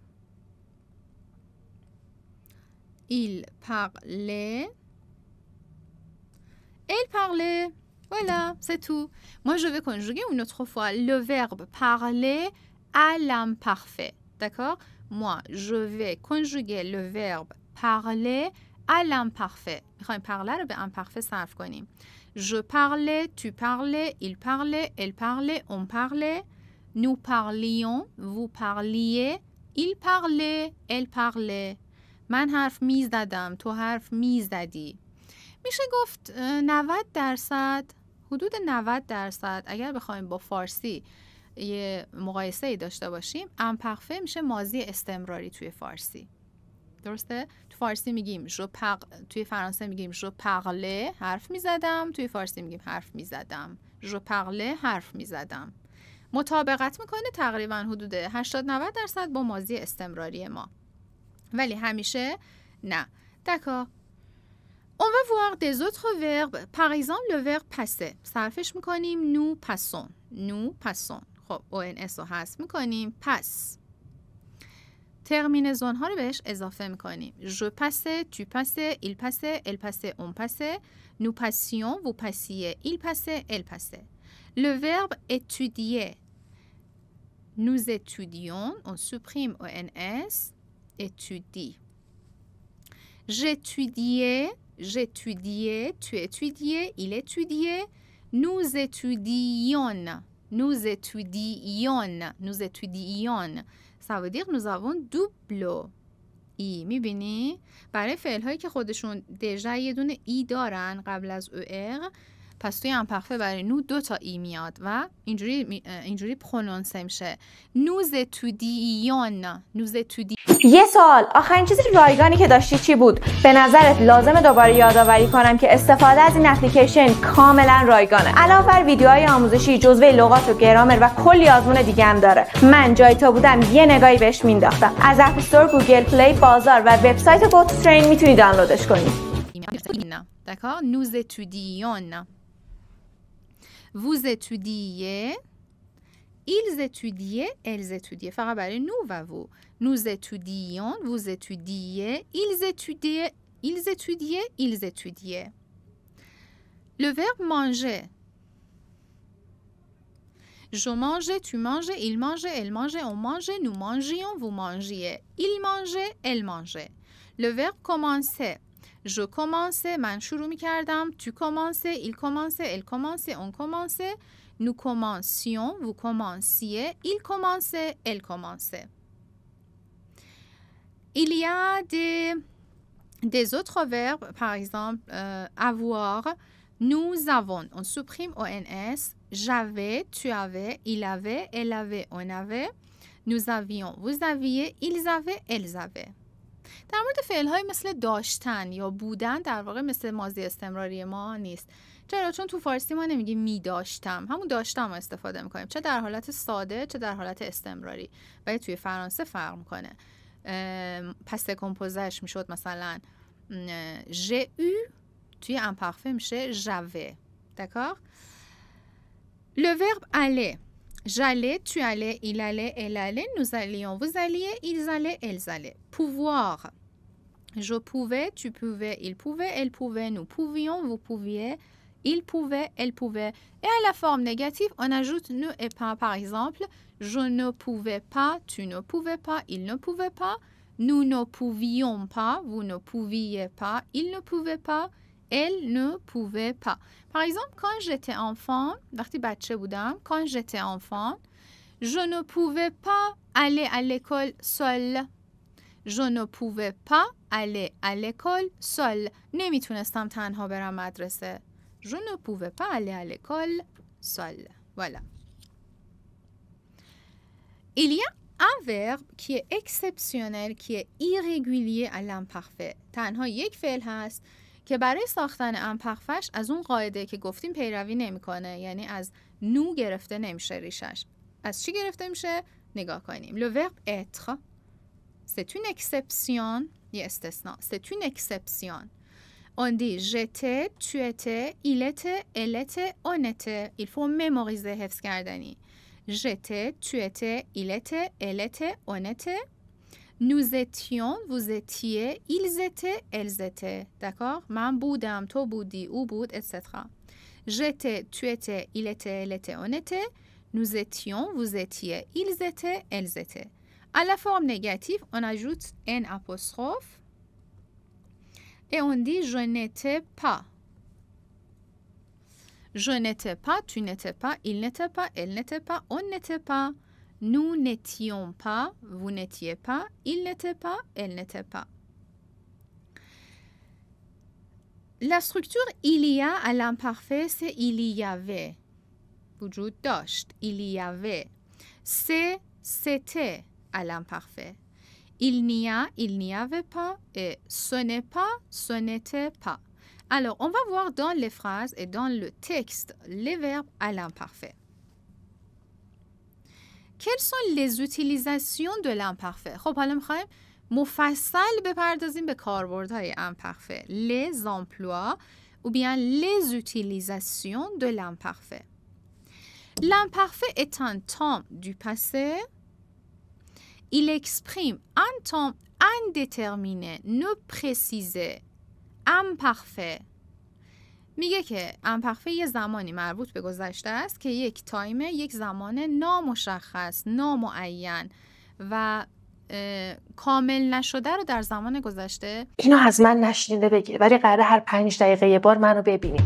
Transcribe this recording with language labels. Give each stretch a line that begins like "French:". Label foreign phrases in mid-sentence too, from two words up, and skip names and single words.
French: Il parlait. Elle parlait. Voilà, c'est tout. Moi, je vais conjuguer une autre fois le verbe parler à l'imparfait. d'accord? Moi, je vais conjuguer le verbe parler à l'imparfait.
Persian: میخوایم parler رو به imparfait صرف کنیم.
French: Je parlais, tu parlais, il parlait, elle parlait, on parlait, nous parlions, vous parliez, il parlait, elle parlait.
Persian: من حرف می زدم، تو حرف می زدی. میشه گفت 90%، حدود 90% اگر بخوایم با فارسی یه مقایسه ای داشته باشیم، امپرفه میشه ماضی استمراری توی فارسی. درسته؟ تو فارسی میگیم توی فرانسه میگیم
French: je parlais,
Persian: حرف میزدم. توی فارسی میگیم حرف میزدم.
French: je parlais,
Persian: حرف میزدم. مطابقت میکنه تقریبا حدود 80-90% با ماضی استمراری ما، ولی همیشه نه.
French: D'accord. On va voir des autres verbes. Par exemple, le verbe passer.
Persian: صرفش میکنیم
French: nous passons. nous passons.
Persian: خب ONS رو حذف میکنیم. passe. ترمینزون ها رو بهش اضافه میکنیم.
French: Je passais, tu passais, il passait, elle passait, on passait. Nous passions, vous passiez, il passait, elle passait. Le verbe étudier. Nous étudions, on supprime ONS. Étudie. J'étudiais, j'étudiais, tu étudiais, il étudiait. Nous étudions. Nous étudions. Nous étudions. Ça veut dire nous avons double ای. میبینی؟ برای فعل هایی که خودشون دژا یه دونه ای دارن قبل از او پس توی امپرفه برای نو 2 تا ای میاد و اینجوری پرونونسه میشه. nous étudions. nous étudions.
Persian: یه سوال، آخرین چیزی رایگانی که داشتی چی بود؟ به نظرت لازمه دوباره یادآوری کنم که استفاده از این اپلیکیشن کاملا رایگانه. علاوه بر ویدیوهای آموزشی، جزوه لغات و گرامر و کلی آزمون دیگه هم داره. من جای تو بودم یه نگاهی بهش مینداختم. از اپ استور، گوگل پلی، بازار و وبسایت GoToTrain میتونی دانلودش کنی.
French: D'accord? nous étudions. Vous étudiez. Ils étudiaient, elles étudiaient.
Persian: فقط برای nous و vous.
French: Nous étudions, vous étudiez, ils étudiaient, ils étudiaient, ils étudiaient. Le verbe manger. Je mangeais, tu mangeais, il mangeait, elle mangeait, on mangeait, nous mangions, vous mangiez. Il mangeait, elle mangeait. Le verbe commencer. Je commençais,
Persian: من شروع می‌کردم.
French: Tu commençais, il commençait, elle commençait, on commençait. Nous commencions, vous commenciez, il commençait, elle commençait. Il y a des autres verbes, par exemple, avoir, nous avons, on supprime ONS, j'avais, tu avais, il avait, elle avait, on avait, nous avions, vous aviez, ils avaient, elles avaient.
Persian: در مورد فعل‌های مثل داشتن یا بودن در واقع مثل ماضی استمراری ما نیست. چرا؟ چون تو فارسی ما نمیگیم می داشتم، همون داشتم رو استفاده میکنیم، چه در حالت ساده چه در حالت استمراری. ولی توی فرانسه فرق میکنه. پس کمپوزش میشد مثلا
French: j'ai eu،
Persian: توی امپرفه میشه
French: j'avais. d'accord. Le verbe aller. J'allais, tu allais, il allait, elle allait, nous allions, vous alliez, ils allaient, elles allaient. Pouvoir. Je pouvais, tu pouvais, il pouvait, elle pouvait, nous pouvions, vous pouviez, il pouvait, elle pouvait. Et à la forme négative, on ajoute ne et pas. Par exemple, je ne pouvais pas, tu ne pouvais pas, il ne pouvait pas, nous ne pouvions pas, vous ne pouviez pas, il ne pouvait pas, elle ne pouvait pas. Par exemple, quand j'étais enfant,
Persian: وقتی بچه بودم,
French: quand j'étais enfant, je ne pouvais pas aller à l'école seule. Je ne pouvais pas aller à l'école seule.
Persian: نمیتونستم تنها برم مدرسه.
French: Je ne pouvais pas aller à l'école seule. Voilà. Il y a un verbe qui est exceptionnel, qui est irrégulier à l'imparfait.
Persian: تنها یک فعل هست که برای ساختن امپرفش از اون قاعده که گفتیم پیروی نمیکنه، یعنی از نو گرفته نمیشه ریشش. از چی گرفته میشه؟ نگاه کنیم.
French: Le verbe être. C'est une exception.
Persian: یه استثناء.
French: C'est une exception. On dit j'étais, tu étais, il était, elle était, on était. Il faut mémoriser
Persian: حفظ کردنی.
French: J'étais, tu étais, il était, elle était, on était. Nous étions, vous étiez, ils étaient, elles étaient. D'accord?
Persian: من بودم، تو بودی، او بود,
French: etc. J'étais, tu étais, il était, elle était, on était. Nous étions, vous étiez, ils étaient, elles étaient. À la forme négative, on ajoute un apostrophe et on dit je n'étais pas. Je n'étais pas, tu n'étais pas, il n'était pas, elle n'était pas, on n'était pas, nous n'étions pas, vous n'étiez pas, il n'était pas, elle n'était pas. La structure il y a à l'imparfait, c'est il y avait. وجود داشت. Il y avait. C'est, c'était à l'imparfait. Il n'y avait pas et ce n'est pas, ce n'était pas. Alors, on va voir dans les phrases et dans le texte les verbes à l'imparfait. Quelles sont les utilisations de l'imparfait؟
Persian: خب حالا می‌خوایم مفصل بپردازیم به کاربردهای imparfait.
French: Les emplois ou bien les utilisations de l'imparfait. L'imparfait est un temps du passé. Il exprime un temps indéterminé, non précisé, imparfait.
Persian: میگه که imparfait یه زمانی مربوط به گذشته است که یک تایمه، یک زمان نامشخص، نامعین و کامل نشده رو در زمان گذشته. اینو از من نشنیده بگیر ولی قراره هر 5 دقیقه یه بار منو ببینی.